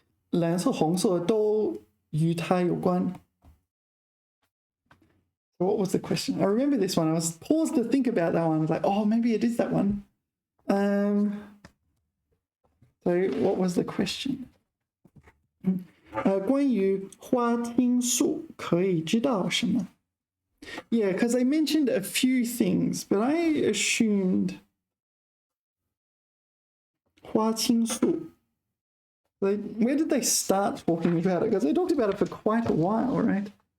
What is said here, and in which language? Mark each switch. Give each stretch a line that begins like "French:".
Chinese: 蓝色、红色都与它有关。
English: So what was the question? I remember this one. I was paused to think about that one. I was like, oh, maybe it is that one. So what was the question?
Chinese: 关于花青素可以知道什么?
English: Yeah, because I mentioned a few things, but I assumed 花青素. Like, where did they start talking about it? Because they talked about it for quite a while, right?